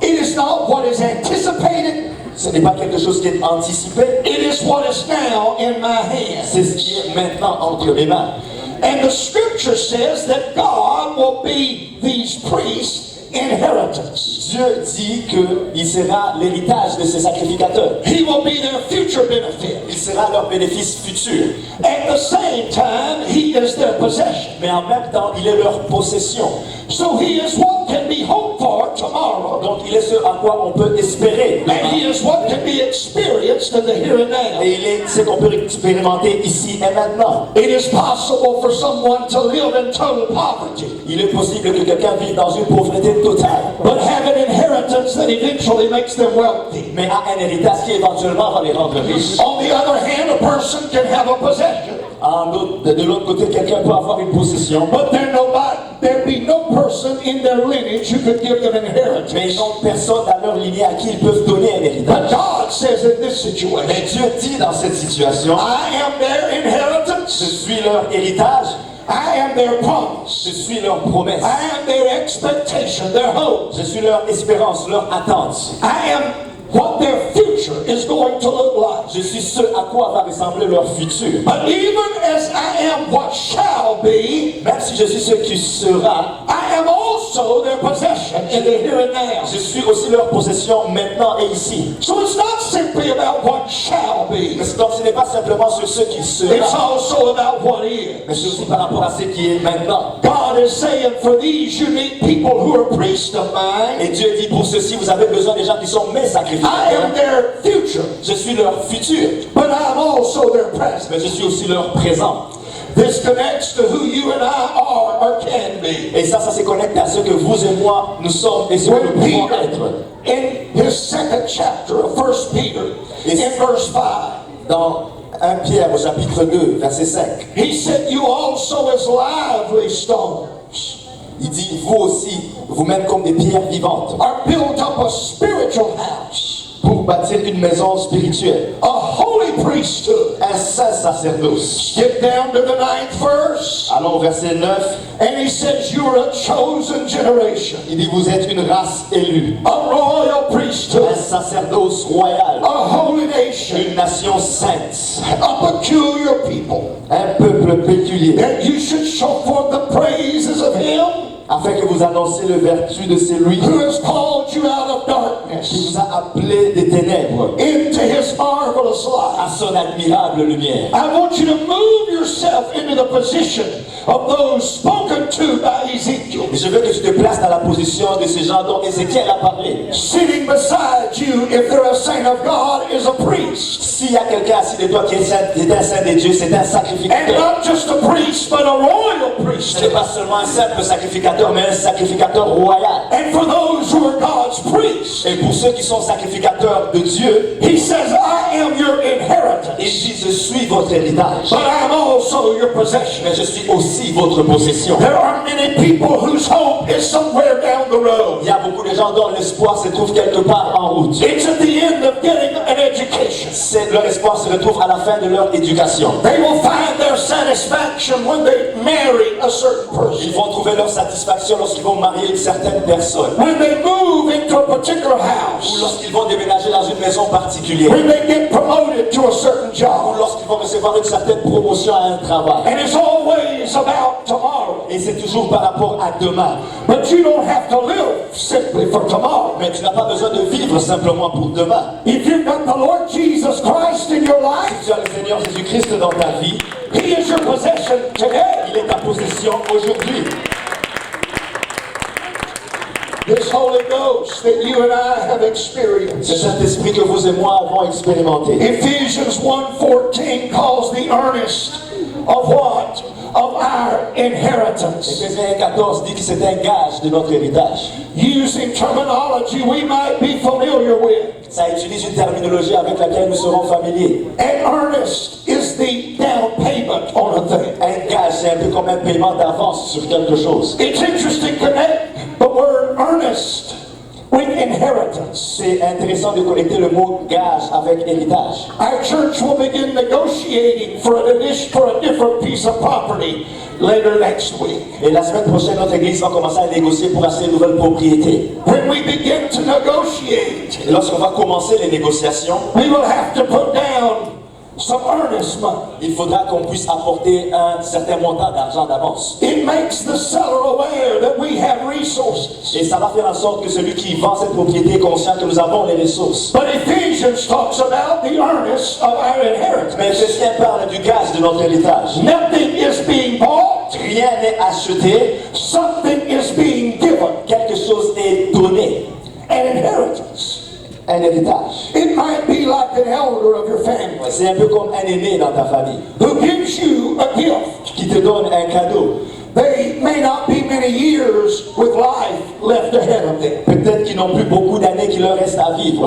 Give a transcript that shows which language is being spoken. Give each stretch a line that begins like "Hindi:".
English: It is not what is anticipated.
French: Ce n'est pas quelque chose qui est anticipé.
English: It is what is now in my hand.
French: C'est ce qui est maintenant entre mes mains.
English: And the scripture says that God will be these priests' inheritance.
French: Dieu dit qu'il sera l'héritage de ses sacrificateurs.
English: He will be their future benefit.
French: Il sera leur bénéfice futur.
English: At the same time, He is their possession.
French: Mais en même temps, il est leur possession.
English: So He is what can be hoped for tomorrow.
French: Donc il est ce à quoi on peut espérer.
English: And He is what can be experienced in the here and now.
French: Et il est ce qu'on peut expérimenter ici et maintenant.
English: It is possible for someone to live in total poverty,
French: Il est possible que quelqu'un vive dans une pauvreté totale,
English: but have an inheritance that eventually makes them wealthy.
French: mais a un héritage qui éventuellement va les rendre riches.
English: On the other hand, a person can have a possession,
French: De l'autre côté, quelqu'un peut avoir une possession,
English: but there'd be no person in their lineage who could give them
French: mais
English: inheritance.
French: ils n'ont personne dans leur lignée à qui ils peuvent donner un
English: But
French: héritage.
English: God says in this
French: Mais
English: situation,
French: Dieu dit dans cette situation,
English: I am their
French: je
English: inheritance,
French: suis leur héritage,
English: I am their promise,
French: je suis leur promesse,
English: I am their expectation, their hope,
French: je suis leur espérance, leur attente.
English: I am what their future is going to look like.
French: Je suis ce à quoi va ressembler leur futur.
English: But even as I am what shall be,
French: Même si je suis ce qui sera,
English: I am also their possession in the here and now.
French: je suis aussi leur possession maintenant et ici.
English: So it's not simply about what shall be,
French: Donc ce n'est pas simplement sur ce qui
English: it's
French: sera,
English: also about what is.
French: mais c'est aussi par rapport à ce qui est maintenant.
English: God is saying, for these you need people who are priests of mine.
French: Et Dieu dit, pour ceci, vous avez besoin des gens qui sont mes
English: I
French: sacrificateurs.
English: am their future,
French: Je suis leur futur,
English: but I am also their present.
French: mais je suis aussi leur présent.
English: This connects to who you and I are or can be.
French: Et ça se connecte à ce que vous et moi, nous sommes et ce que nous
English: When
French: pouvons
English: Peter,
French: être.
English: in his second chapter of 1 Peter, in verse 5,
French: Dans 1 Pierre au chapitre 2, verset 5,
English: he said, you also as lively stones
French: il dit, vous aussi, vous-même comme des pierres vivantes,
English: are built up a spiritual house,
French: pour bâtir une maison spirituelle,
English: a holy priesthood.
French: un saint sacerdoce.
English: Skip down to the 9th verse,
French: Allons au verset 9,
English: and he says, you're a chosen generation,
French: il dit, vous êtes une race élue,
English: a royal
French: un
English: priesthood,
French: sacerdoce royal,
English: a holy nation,
French: une nation sainte,
English: a peculiar people,
French: un peuple péculier,
English: that you should show forth the praises of him
French: afin que vous annonciez le vertu de celui
English: who has called you out of
French: qui
English: darkness
French: vous a appelé des ténèbres
English: into his marvelous
French: à
English: light.
French: son admirable lumière.
English: I want you to move yourself into the position of those spoken to by Ezekiel.
French: Et je veux que tu te places dans la position de ces gens dont Ézéchiel a parlé.
English: Sitting beside you, if they're a saint of God, is a priest.
French: S'il y a quelqu'un assis de toi qui est un saint des dieux, c'est un
English: And
French: sacrificateur.
English: not just a priest, but a royal
French: Ce
English: priest.
French: n'est pas seulement un simple sacrificateur, mais un sacrificateur royal.
English: And for those who are God's priests,
French: Et pour ceux qui sont sacrificateurs de Dieu,
English: he says, I am your
French: il
English: inheritance,
French: dit, je suis votre héritage,
English: but I'm also your possession.
French: mais je suis aussi votre possession.
English: There are many people whose hope is somewhere down the road.
French: Il y a beaucoup de gens dont l'espoir se trouve quelque part en route.
English: It's at the end of getting an education.
French: Leur espoir se retrouve à la fin de leur éducation.
English: They will find their satisfaction when they marry a certain
French: Ils
English: person.
French: vont trouver leur satisfaction lorsqu'ils vont marier une certaine personne.
English: When they move into a particular
French: Ou
English: house.
French: lorsqu'ils vont déménager dans une maison particulière.
English: When they get promoted to a certain
French: Ou
English: job.
French: lorsqu'ils vont recevoir une certaine promotion à un travail.
English: And it's always about tomorrow.
French: Et c'est toujours par rapport à demain.
English: But you don't have to live simply for tomorrow.
French: Mais tu n'as pas besoin de vivre simplement pour demain.
English: If you've got the Lord Jesus Christ in your life,
French: Si tu as le Seigneur Jésus-Christ dans ta vie,
English: He is your possession today.
French: il est ta possession aujourd'hui.
English: This Holy Ghost that you and I have
French: C'est
English: experienced.
French: cet esprit que vous et moi avons expérimenté.
English: Ephesians 1:14 calls the earnest of what? Of our inheritance.
French: Éphésiens 14 dit que c'est un gage de notre héritage.
English: Using terminology we might be familiar with.
French: Ça utilise une terminologie avec laquelle nous serons familiers.
English: An earnest is the down payment on a thing.
French: Un gage, c'est un peu comme un paiement d'avance sur quelque chose.
English: It's interesting to connect the word earnest with inheritance.
French: C'est intéressant de connecter le mot gage avec héritage.
English: Our church will begin negotiating for a different piece of property later next week.
French: Et la semaine prochaine, notre église va commencer à négocier pour acheter une nouvelle propriété.
English: When we begin to negotiate,
French: Et lorsqu'on va commencer les négociations,
English: we will have to put down some earnest money.
French: il faudra qu'on puisse apporter un certain montant d'argent d'avance.
English: It makes the seller aware that we have resources.
French: Et ça va faire en sorte que celui qui vend cette propriété est conscient que nous avons les ressources.
English: But Ephesians talks about the earnest of our
French: Mais
English: inheritance.
French: Éphésiens parle du gage de notre héritage.
English: Nothing is being bought,
French: Rien n'est acheté,
English: something is being given.
French: quelque chose est donné.
English: An inheritance.
French: Un héritage.
English: It might be like an elder of your family
French: C'est un peu comme un aîné dans ta famille
English: who gives you a gift.
French: qui te donne un cadeau.
English: They may not be many years with life left ahead of them.
French: Peut-être qu'ils n'ont plus beaucoup d'années qui leur restent à vivre.